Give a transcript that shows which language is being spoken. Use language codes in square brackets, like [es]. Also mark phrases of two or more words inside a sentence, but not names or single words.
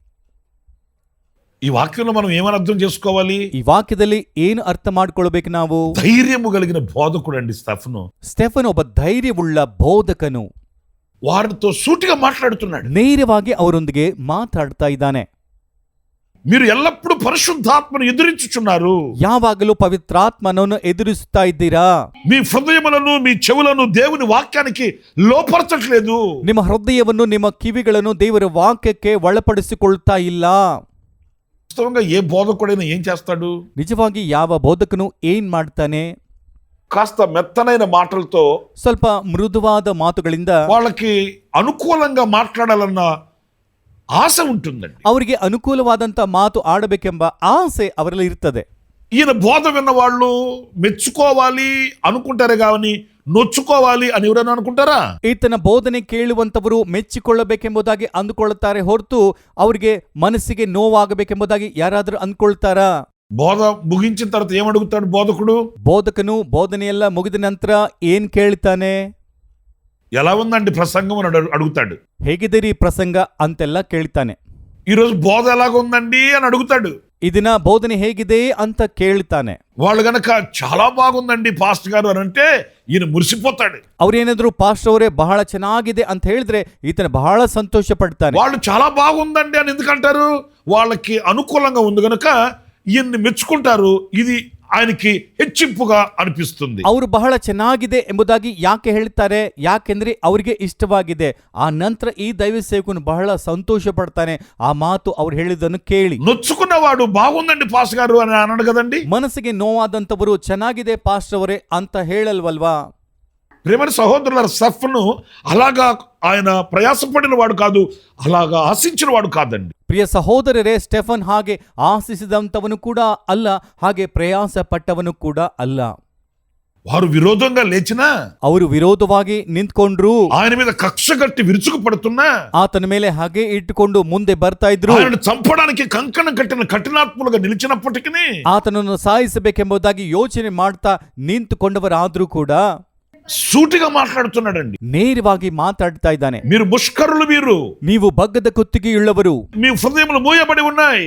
[te] ఈ వాక్యంలో మనం ఏమని అర్థం చేసుకోవాలి? [kn] ಈ ವಾಕ್ಯದಲ್ಲಿ ಏನು ಅರ್ಥ ಮಾಡ್ಕೊಳ್ಬೇಕು ನಾವು? [te] ధైర్యము కలిగిన బోధకుడు అండి స్టెఫను. [kn] ಸ್ಟೆಫನ್ ಒಬ್ಬ ಧೈರ್ಯವುಳ್ಳ ಬೋಧಕನು. [te] వారితో సూటిగా మాట్లాడుతున్నాడు. [kn] ನೇರವಾಗಿ ಅವರೊಂದಿಗೆ ಮಾತಾಡ್ತಾ ಇದ್ದಾನೆ. [te] మీరు ఎల్లప్పుడూ పరిశుద్ధాత్మను ఎదిరించుచున్నారు. [kn] ಯಾವಾಗಲೂ ಪವಿತ್ರಾತ್ಮನನ್ನು ಎದುರಿಸುತ್ತಾ ಇದ್ದೀರಾ. [te] మీ హృదయములను మీ చెవులను దేవుని వాక్యానికి లోపరచట్లేదు. [kn] ನಿಮ್ಮ ಹೃದಯವನ್ನು ನಿಮ್ಮ ಕಿವಿಗಳನ್ನು ದೇವರ ವಾಕ್ಯಕ್ಕೆ ಒಳಪಡಿಸಿಕೊಳ್ತಾ ಇಲ್ಲ. [te] వాస్తవంగా ఏ బోధకుడైనా ఏం చేస్తాడు? [kn] ನಿಜವಾಗಿ ಯಾವ ಬೋಧಕನು ಏನ್ ಮಾಡ್ತಾನೆ? [te] కాస్త మెత్తనైన మాటలతో, [kn] ಸ್ವಲ್ಪ ಮೃದುವಾದ ಮಾತುಗಳಿಂದ [te] వాళ్ళకి అనుకూలంగా మాట్లాడాలన్న ఆశ ఉంటుందండి. [kn] ಅವರಿಗೆ ಅನುಕೂಲವಾದಂತ ಮಾತು ಆಡಬೇಕೆಂಬ ಆಸೆ ಅವರಲ್ಲಿ ಇರ್ತದೆ. [te] ఈయన బోధ విన్న వాళ్ళు మెచ్చుకోవాలి అనుకుంటారే కానీ నొచ్చుకోవాలి అని ఎవరైనా అనుకుంటారా? [kn] ಈತನ ಬೋಧನೆ ಕೇಳುವಂತವರು ಮೆಚ್ಚಿಕೊಳ್ಳಬೇಕೆಂಬುದಾಗಿ ಅಂದುಕೊಳ್ಳುತ್ತಾರೆ ಹೊರತು ಅವರಿಗೆ ಮನಸ್ಸಿಗೆ ನೋವಾಗಬೇಕೆಂಬುದಾಗಿ ಯಾರಾದರೂ ಅಂದ್ಕೊಳ್ತಾರಾ? [te] బోధ ముగించిన తర్వాత ఏమడుగుతాడు బోధకుడు? [kn] ಬೋಧಕನು ಬೋಧನೆಯೆಲ್ಲ ಮುಗಿದ ನಂತರ ಏನ್ ಕೇಳ್ತಾನೆ? [te] ఎలా ఉందండి ప్రసంగం అని అడుగుతాడు. [kn] ಹೇಗಿದ್ದೀರಿ ಪ್ರಸಂಗ ಅಂತೆಲ್ಲ ಕೇಳ್ತಾನೆ. [te] ఈరోజు బోధ ఎలాగుందండి అని అడుగుతాడు. [kn] ಈ ದಿನ ಬೋಧನೆ ಹೇಗಿದೆ ಅಂತ ಕೇಳ್ತಾನೆ. [te] వాళ్ళు గనక చాలా బాగుందండి పాస్టర్ గారు అని అంటే ఈయన మురిసిపోతాడు. [kn] ಅವ್ರೇನಾದ್ರು ಪಾಸ್టర్ ಅವರೇ ಬಹಳ ಚೆನ್ನಾಗಿದೆ ಅಂತ ಹೇಳಿದ್ರೆ ಈತನ ಬಹಳ ಸಂತೋಷ ಪಡ್ತಾನೆ. [te] వాళ్ళు చాలా బాగుందండి అని ఎందుకంటారు? వాళ్ళకి అనుకూలంగా ఉంది గనక ఈయన్ని మెచ్చుకుంటారు. ఇది ఆయనకి హెచ్చింపుగా అనిపిస్తుంది. [kn] ಅವರು ಬಹಳ ಚೆನ್ನಾಗಿದೆ ಎಂಬುದಾಗಿ ಯಾಕೆ ಹೇಳ್ತಾರೆ? ಯಾಕೆಂದ್ರೆ ಅವರಿಗೆ ಇಷ್ಟವಾಗಿದೆ. ಆ ನಂತರ ಈ ದೈವ ಸೇವಕನು ಬಹಳ ಸಂತೋಷ ಪಡ್ತಾನೆ ಆ ಮಾತು ಅವ್ರು ಹೇಳಿದ್ದನ್ನು ಕೇಳಿ. [te] నొచ్చుకున్నవాడు బాగుందండి పాస్ గారు అని అనడు కదండి. [kn] ಮನಸ್ಸಿಗೆ ನೋವಾದಂತವರು ಚೆನ್ನಾಗಿದೆ ಪಾಸ್టర్ ಅವರೇ ಅಂತ ಹೇಳಲ್ವಲ್ವಾ? [te] ప్రేమ సహోదరుల స్టెఫను అలాగా ఆయన ప్రయాసపడిన వాడు కాదు, అలాగా ఆశించిన వాడు కాదండి. [kn] ಪ್ರಿಯ ಸಹೋದರರೇ, ಸ್ಟೆಫನ್ ಹಾಗೆ ಆಶಿಸಿದಂತವನು ಕೂಡ ಅಲ್ಲ, ಹಾಗೆ ಪ್ರಯಾಸ ಪಟ್ಟವನು ಕೂಡ ಅಲ್ಲ. [te] వారు విరోధంగా లేచినా, [kn] ಅವರು ವಿರೋಧವಾಗಿ ನಿಂತ್ಕೊಂಡ್ರು, [te] ఆయన మీద కక్ష కట్టి విరుచుకు పడుతున్నా, [kn] ಆತನ ಮೇಲೆ ಹಾಗೆ ಇಟ್ಟುಕೊಂಡು ಮುಂದೆ ಬರ್ತಾ ಇದ್ರು. [te] ఆయనను చంపడానికి కంకణం కట్టిన కఠినాత్ములుగా నిలిచినప్పటికీ, [kn] ಆತನನ್ನು ಸಾಯಿಸಬೇಕೆಂಬುದಾಗಿ ಯೋಚನೆ ಮಾಡ್ತಾ ನಿಂತುಕೊಂಡವರಾದ್ರೂ ಕೂಡ [te] సూటిగా మాట్లాడుతున్నాడండి. [kn] ನೇರವಾಗಿ ಮಾತಾಡ್ತಾ ಇದ್ದಾನೆ. [te] మీరు ముష్కరులు, [kn] ನೀವು ಬಗ್ಗದ ಕುತ್ತಿಗೆಯುಳ್ಳವರು, [te] మీ హృదయములు మూయబడి ఉన్నాయి,